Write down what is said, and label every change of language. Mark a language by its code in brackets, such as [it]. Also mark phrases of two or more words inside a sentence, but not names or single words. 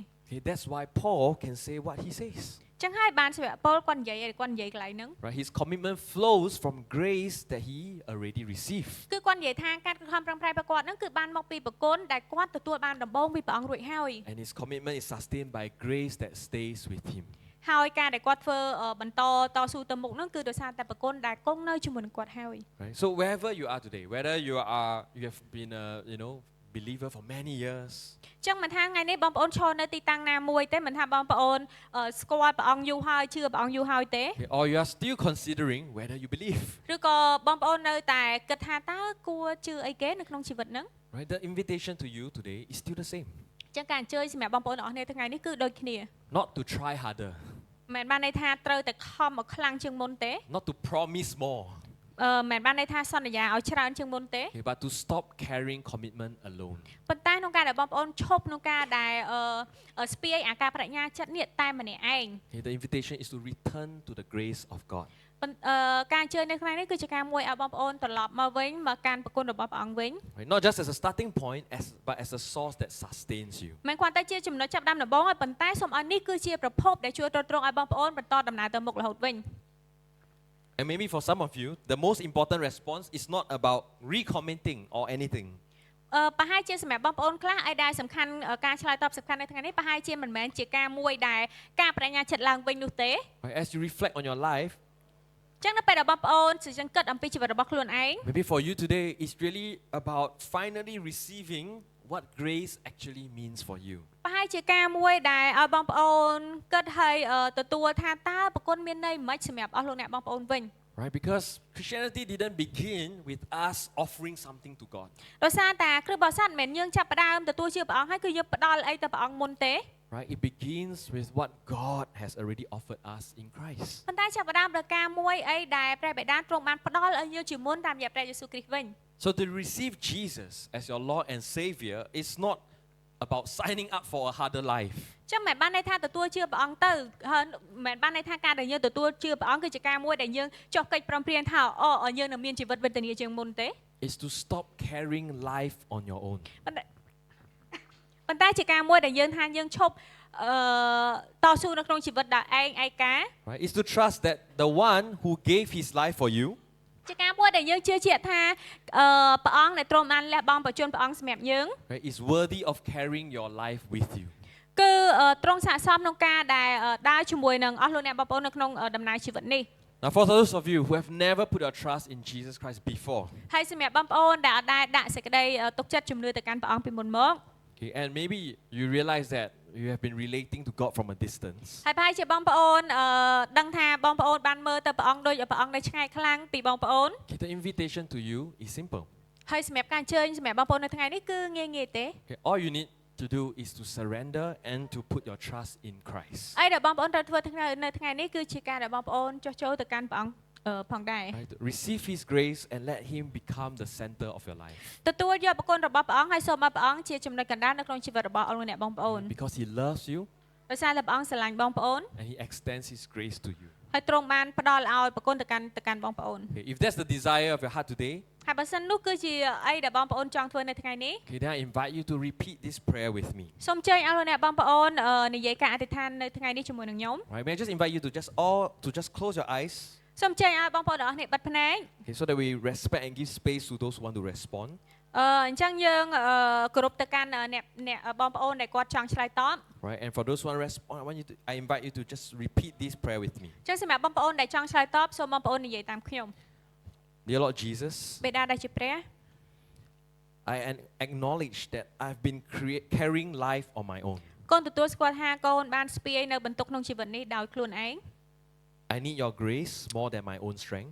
[en] okay that's why Paul can say what he says [km] ចឹងហើយបានសាវកប៉ូលគាត់និយាយកន្លែងហ្នឹង [en] right his commitment flows from grace that he already received [km] គឺគាត់និយាយថាការខិតខំប្រឹងប្រែងរបស់គាត់ហ្នឹងគឺបានមកពីប្រគុណដែលគាត់ទទួលបានដំបូងពីព្រះអង្គរួចហើយ [en] and his commitment is sustained by grace that stays with him [km] ហើយការដែលគាត់ធ្វើបន្តតស៊ូទៅមុខហ្នឹងគឺដោយសារតែប្រគុណដែលគង់នៅជាមួយនឹងគាត់ហើយ [en] right so wherever you are today whether you have been a believer for many years [km] ចឹងមិនថាថ្ងៃនេះបងប្អូនឈរនៅទីតាំងណាមួយទេមិនថាបងប្អូនស្គាល់ព្រះអង្គយូរហើយជឿព្រះអង្គយូរហើយទេ [en] or you are still considering whether you believe [km] ឬក៏បងប្អូននៅតែគិតថាតើគួរជឿអីគេនៅក្នុងជីវិតហ្នឹង [en] right the invitation to you today is still the same [km] ចឹងការអញ្ជើញសម្រាប់បងប្អូនទាំងអស់គ្នាថ្ងៃនេះគឺដូចគ្នា [en] not to try harder [km] មិនបានន័យថាត្រូវតែខំឲ្យខ្លាំងជាងមុនទេ [en] not to promise more [km] មិនបានន័យថាសន្យាឲ្យច្រើនជាងមុនទេ [en] okay, but to stop carrying commitment alone [km] ប៉ុន្តែក្នុងការដែលបងប្អូនឈប់ក្នុងការដែលស្ពាយអាការបញ្ញាចិត្តនេះតែម្នាក់ឯង [en] okay, the invitation is to return to the grace of God [km] ការអញ្ជើញនៅថ្ងៃនេះគឺជាការមួយឲ្យបងប្អូនត្រឡប់មកវិញមកកាន់ប្រគុណរបស់ព្រះអង្គវិញ [en] right, not just as a starting point but as a source that sustains you [km] មិនគ្រាន់តែជាចំណុចចាប់ផ្ដើមដំបូងហើយប៉ុន្តែសូមឲ្យនេះគឺជាប្រភពដែលជួយទ្រទ្រង់ឲ្យបងប្អូនបន្តដំណើរទៅមុខរហូតវិញ [en] and maybe for some of you the most important response is not about recommitting or anything [km] ប្រហែលជាសម្រាប់បងប្អូនខ្លះឲ្យដែលសំខាន់ការឆ្លើយតបសំខាន់នៅថ្ងៃនេះប្រហែលជាមិនមែនជាការមួយដែលការបញ្ញាចិត្តឡើងវិញនោះទេ [en] as you reflect on your life [km] ចឹងនៅពេលដែលបងប្អូនសិចគិតអំពីជីវិតរបស់ខ្លួនឯង [en] maybe for you today it's really about finally receiving what grace actually means for you [km] ប្រហែលជាការមួយដែលឲ្យបងប្អូនគិតឲ្យទទួលថាតើប្រគុណមានន័យមិនសម្រាប់អស់លោកអ្នកបងប្អូនវិញ [en] right because Christianity didn't begin with us offering something to God [km] ដោយសារតែគ្រិស្តបរិស័ទមិនមែនយើងចាប់ផ្ដើមទទួលជឿព្រះអង្គហើយគឺយើងផ្ដល់អីទៅព្រះអង្គមុនទេ [en] right it begins with what God has already offered us in Christ [km] ប៉ុន្តែចាប់ផ្ដើមដោយការមួយអីដែលព្រះបិតាទ្រង់បានផ្ដល់ឲ្យយើងជាមុនតាមរយៈព្រះយេស៊ូវគ្រីស្ទវិញ [en] so to receive Jesus as your Lord and Savior is not about signing up for a harder life [km] ចឹងមិនបានន័យថាទទួលជឿព្រះអង្គទៅហើយមិនបានន័យថាការដែលយើងទទួលជឿព្រះអង្គគឺជាការមួយដែលយើងចុះកិច្ចព្រមព្រៀងថាយើងនឹងមានជីវិតវេទនាជាងមុនទេ [en] is to stop carrying life on your own [km] ប៉ុន្តែជាការមួយដែលយើងថាយើងឈប់តស៊ូនៅក្នុងជីវិតដែលឯងឯកា [en] right is to trust that the one who gave his life for you [km] ជាការមួយដែលយើងជឿជាក់ថាព្រះអង្គដែលទ្រង់បានលះបង់បញ្ជូនព្រះអង្គសម្រាប់យើង [en] right is worthy of carrying your life with you [km] គឺទ្រង់ស័ក្តិសមក្នុងការដែលដើរជាមួយនឹងអស់លោកអ្នកបងប្អូននៅក្នុងដំណើរជីវិតនេះ [en] now for those of you who have never put your trust in Jesus Christ before [km] ហើយសម្រាប់បងប្អូនដែលអាចដាក់សេចក្តីទុកចិត្តជំនឿទៅកាន់ព្រះអង្គពីមុនមក [en] okay and maybe you realize that you have been relating to God from a distance [km] ហើយប្រហែលជាបងប្អូនដឹងថាបងប្អូនបានមើលទៅព្រះអង្គដូចព្រះអង្គដែលឆ្ងាយខ្លាំងពីបងប្អូន [en] okay, the invitation to you is simple [km] ហើយសម្រាប់ការអញ្ជើញសម្រាប់បងប្អូននៅថ្ងៃនេះគឺងាយៗទេ [en] okay, all you need to do is to surrender and to put your trust in Christ [km] ហើយដែលបងប្អូនត្រូវធ្វើនៅថ្ងៃនេះគឺជាការដែលបងប្អូនចុះចូលទៅកាន់ព្រះអង្គផងដែរ [en] receive his grace and let him become the center of your life [km] ទទួលយកប្រគុណរបស់ព្រះអង្គហើយសូមឲ្យព្រះអង្គជាចំណុចកណ្ដាលនៅក្នុងជីវិតរបស់អស់លោកអ្នកបងប្អូន [en] because he loves you [km] ដោយសារតែព្រះអង្គស្រឡាញ់បងប្អូន [en] and he extends his grace to you [km] ហើយទ្រង់បានផ្ដល់ឲ្យប្រគុណទៅកាន់បងប្អូន [en] okay, if that's the desire of your heart today [km] ហើយបើសិននោះគឺជាអីដែលបងប្អូនចង់ធ្វើនៅថ្ងៃនេះ [en] okay, then I invite you to repeat this prayer with me [km] សូមអញ្ជើញអស់លោកអ្នកបងប្អូននិយាយការអធិដ្ឋាននៅថ្ងៃនេះជាមួយនឹងខ្ញុំ [en] right may I just invite you to just close your eyes [km] សូមអញ្ជើញឲ្យបងប្អូនទាំងអស់គ្នាបិទភ្នែក [en] okay, so that we respect and give space to those who want to respond [km] អញ្ចឹងយើងគោរពទៅកាន់អ្នកបងប្អូនដែលគាត់ចង់ឆ្លើយតប [en] right and for those who want to respond I invite you to just repeat this prayer with me [km] អញ្ចឹងសម្រាប់បងប្អូនដែលចង់ឆ្លើយតបសូមបងប្អូននិយាយតាមខ្ញុំ [en] Dear Lord Jesus [km] បិតាដែលជាព្រះ [en] I acknowledge that I've been carrying life on my own [km] កូនទទួលស្គាល់ថាកូនបានស្ពាយនៅបន្ទុកក្នុងជីវិតនេះដោយខ្លួនឯង [en] I need your grace more than my own strength